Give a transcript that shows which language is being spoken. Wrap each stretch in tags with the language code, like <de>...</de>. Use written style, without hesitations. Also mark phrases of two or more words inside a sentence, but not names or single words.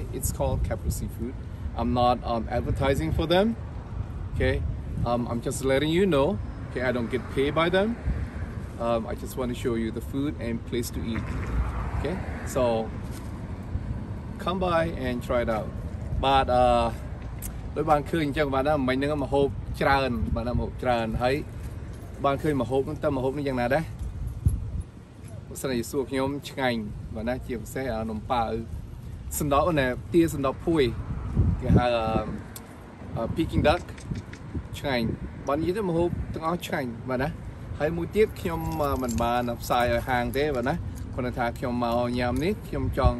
<en>It's called Capital Seafood. I'm not advertising for them, okay? I'm just letting you know, okay? I don't get paid by them. I just want to show you the food and place to eat. Okay, so come by and try it out.</en> <km>But ដោយបានឃើញអញ្ចឹងបាទណាមិញហ្នឹងមកហូបច្រើនបាទណាមកហូបច្រើនហើយបានឃើញមកហូបហ្នឹងតែមកហូបនេះយ៉ាងណាដែរបើសិនជាសួរខ្ញុំឆ្ងាញ់បាទណាជាពិសេសនំប៉ាវសណ្ដោណាទាសណ្ដោភួយគេហៅ</km> <en>Peking duck</en> <km>ឆ្ងាញ់បើនិយាយទៅមកហូបទាំងអស់ឆ្ងាញ់បាទណាហើយមួយទៀតខ្ញុំមិនបានផ្សាយឲ្យហាងទេបាទណាគាត់ថាខ្ញុំមកញ៉ាំនេះខ្ញុំចង់</km>